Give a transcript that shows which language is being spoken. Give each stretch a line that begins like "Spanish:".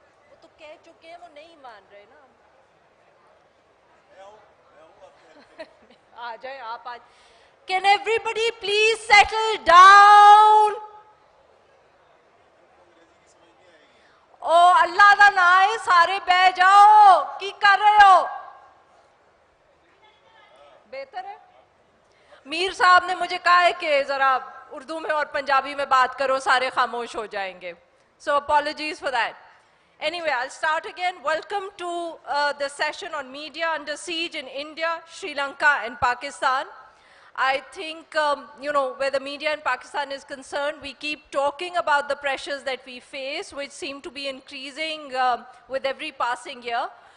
Hindi: वो तो कह चुके हैं, वो नहीं मान रहे ना. आ जाए आप आज.
English: Can everybody please settle down?
Punjabi: Oh, Allah da naam hai, सारे बह जाओ. की कर रहे हो?
Hindi: बेहतर है. मीर साहब ने मुझे कहा है कि जरा उर्दू में और पंजाबी में बात करो, सारे खामोश हो जाएंगे.
English: So apologies for that. Anyway, I'll start again. Welcome to the session on media under siege in India, Sri Lanka and Pakistan. I think, you know, where the media in Pakistan is concerned, we keep talking about the pressures that we face, which seem to be increasing with every passing year.